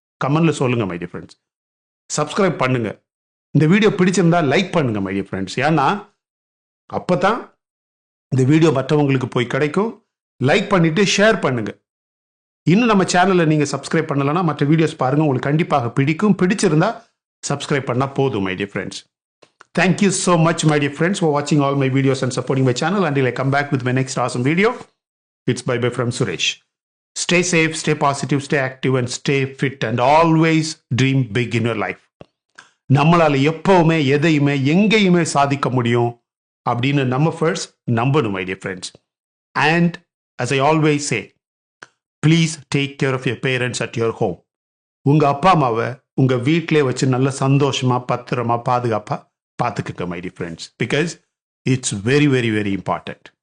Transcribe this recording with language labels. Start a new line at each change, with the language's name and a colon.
Tamil: கமெண்ட்ல சொல்லுங்க my dear friends. Subscribe பண்ணுங்க. இந்த வீடியோ பிடிச்சிருந்தா லைக் பண்ணுங்க மை டியர் ஃப்ரெண்ட்ஸ். ஏன்னா அப்பதான் இந்த வீடியோ மற்றவங்களுக்கு போய் கிடைக்கும். லைக் பண்ணிட்டு ஷேர் பண்ணுங்க. இன்னும் நம்ம சேனலை நீங்க சப்ஸ்கிரைப் பண்ணலன்னா மற்ற வீடியோஸ் பாருங்க, உங்களுக்கு கண்டிப்பாக பிடிக்கும். பிடிச்சிருந்தா சப்ஸ்கிரைப் பண்ணா போதும் my dear friends.
English: Thank you so much my dear friends for watching all my videos and supporting my channel. Until I come back with my next awesome video, it's bye bye from Suresh. Stay safe, stay positive, stay active and stay fit and always dream big in your life.
Tamil: நம்மளால எப்பவுமே எதையுமே எங்கேயுமே சாதிக்க முடியும் அப்படின்னு நம்ம first நம்பணும்
English: my dear friends. And as I always say, please take care of your parents at your home.
Tamil: உங்க அப்பா அம்மாவை உங்க வீட்டிலே வச்சு நல்ல சந்தோஷமா பத்திரமா பாதுகாப்பா பார்த்துக்கிட்ட
English: my dear friends, because it's very very very important.